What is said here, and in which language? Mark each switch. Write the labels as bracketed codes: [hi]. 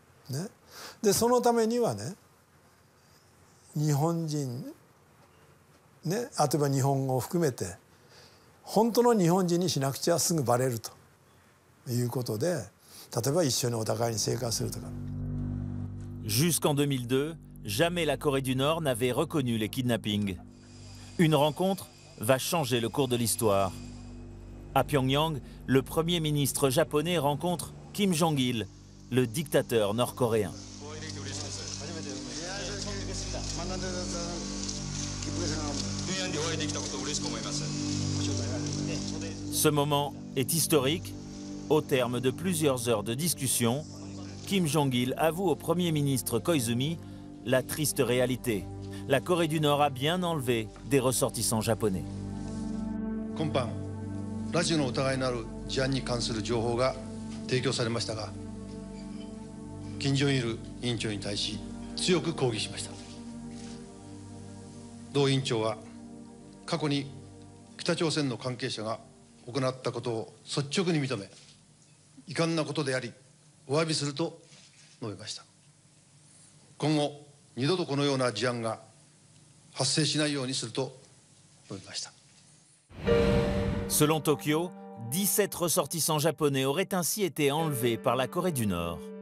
[ja] ね、でそのためにはね、日本人ね、例えば日本語を含めて本当の日本人にしなくちゃすぐバレるということで、例えば一緒にお互いに生活するとか。 [fr] Jusqu'en 2002, jamais la Corée du Nord n'avait reconnu les kidnappings. Une rencontre va changer le cours de l'histoire. À Pyongyang, le premier ministre japonais rencontre Kim Jong-il, le dictateur nord-coréen. Ce moment est historique. Au terme de plusieurs heures de discussion, Kim Jong-il avoue au Premier ministre Koizumi la triste réalité. La Corée du Nord a bien enlevé des ressortissants japonais. [ja] 今般、拉致の疑いのある事案に関する情報が提供されましたが、金正日委員長に対し強く抗議しました。同委員長は過去に北朝鮮の関係者が行ったことを率直に認め、遺憾なことでありお詫びすると述べました。今後二度とこのような事案が発生しないようにすると述べました。 [fr] Selon Tokyo, 17 ressortissants japonais auraient ainsi été enlevés par la Corée du Nord.